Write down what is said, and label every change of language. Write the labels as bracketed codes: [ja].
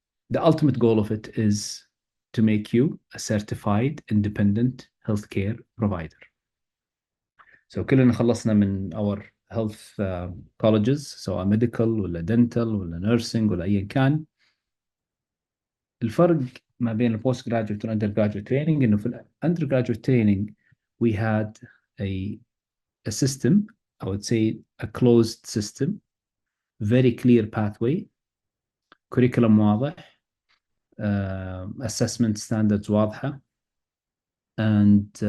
[en] The ultimate goal of it is to make you a certified independent healthcare provider. [ar] So كلنا خلصنا من [en] our health colleges, [ar] سواء medical ولا dental ولا nursing ولا أيا كان. الفرق ما بين [en] postgraduate and undergraduate training [ar] إنه في [en] undergraduate training we had a system, I would say a closed system, very clear pathway, curriculum [ar] واضح, [en] assessment standards [ar] واضحة, [en] and